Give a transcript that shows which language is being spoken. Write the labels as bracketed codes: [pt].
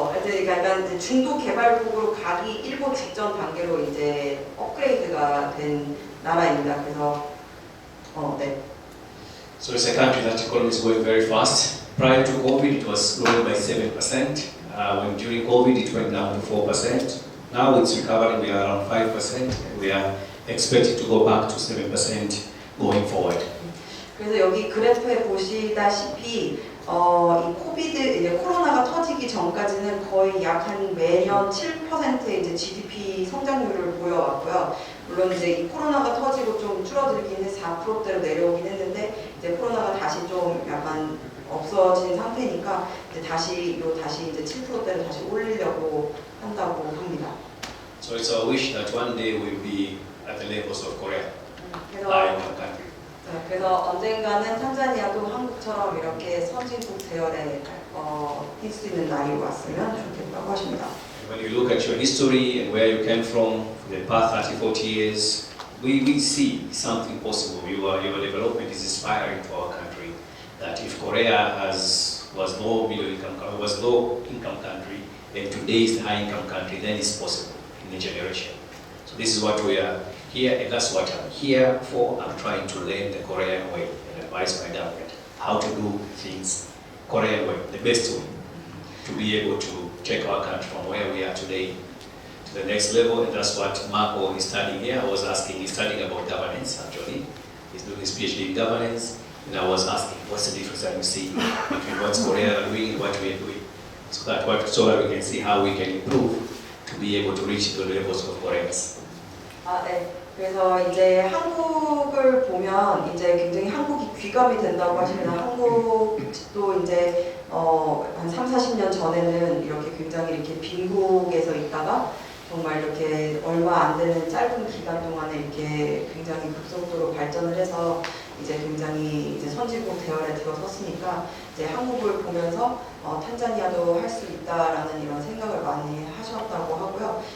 [ko] 이제 약간 이제 중도 개발국으로 가기 일보 직전 단계로 이제 업그레이드가 된 나라입니다. 그래서 네. [en] So it's a country that economy is going very fast. Prior to COVID, it was growing by 7%. When during COVID, it went down to 4%. Now it's recovering. We are around 5%. We are expected to go back to 7% going forward. [ko] 그래서 여기 그래프에 보시다시피 이 이제 코로나가 터지기 전까지는 거의 약 한 매년 7%의 이제 GDP 성장률을 보여왔고요. 물론 이제 이 코로나가 터지고 좀 줄어들긴 해서 4%대로 내려오긴 했는데 이제 코로나가 다시 좀 약간 없어진 상태니까 이제 다시 이제 7%대로 다시 올리려고 한다고 합니다. [en] So it's our wish that one day we'll be at the levels of Korea, [ko] 그래서 [en] like our country. [ko] 그래서 언젠가는 탄자니아도 한국처럼 이렇게 선진국 대열에 뛸 수 있는 날이 왔으면 좋겠다고 하십니다. [en] When you look at your history and where you came from for the past 30, 40 years, we see something possible. Your development is inspiring to our country. That if Korea was low income country, and today is the high income country, then it's possible in a generation. So this is what we are here, and that's what I'm here for. I'm trying to learn the Korean way and advise my government how to do things Korean way, the best way, to be able to take our country from where we are today to the next level. And that's what Marco is studying here. I was asking, he's studying about governance actually. He's doing his PhD in governance. And I was asking, what's the difference that you see between what Korea are doing and what we are doing? so that we can see how we can improve to be able to reach the levels of Koreans. [ko] 아, 네. 그래서 이제 한국을 보면 이제 굉장히 한국이 귀감이 된다고 하시면 한국도 이제 한 3, 40년 전에는 이렇게 굉장히 이렇게 빈국에서 있다가 정말 이렇게 얼마 안 되는 짧은 기간 동안에 이렇게 굉장히 급속도로 발전을 해서 이제 굉장히 이제 선진국 대열에 들어섰으니까 이제 한국을 보면서 탄자니아도 할 수 있다라는 이런 생각을 많이 하셨다고 하고요.